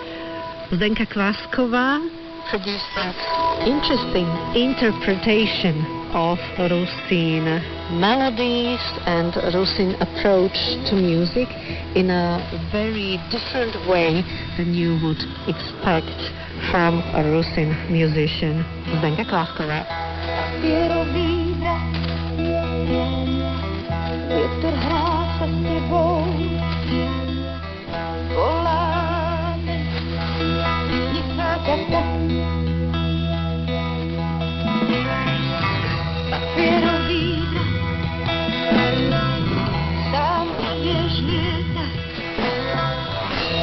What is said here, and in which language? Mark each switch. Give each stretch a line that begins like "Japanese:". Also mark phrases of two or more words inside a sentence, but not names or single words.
English: Zdenka Kvásková produced an interesting interpretation of Rusin melodies and Rusin approach to music in a very different way than you would expect from a Rusin musician. Zdenka Kvásková.
Slovak: Vietor hrá sa s tebou, voláme, tichá gata. Papierom víra, sám ideš lietať,